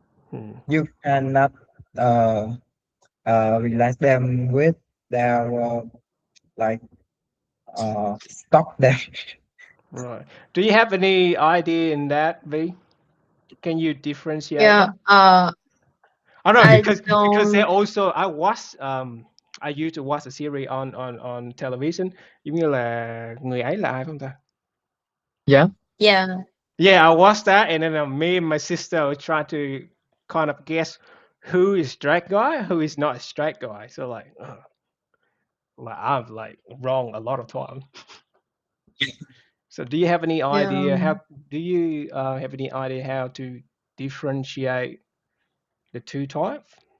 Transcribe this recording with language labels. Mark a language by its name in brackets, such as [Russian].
[English] Hmm. You cannot uh realize them with their like stop them. Right. Do you have any idea in that, V? Can you differentiate Yeah, them? I don't know I because they also I used to watch a series on television [Vietnamese] giống như là người ấy là ai phải không ta? [English] Yeah. Yeah, Yeah, I watched that, and then me and my sister were trying to kind of guess who is straight guy, who is not a straight guy. So like I'm like wrong a lot of time. So do you have any yeah. idea how do you have any idea how to differentiate the two types?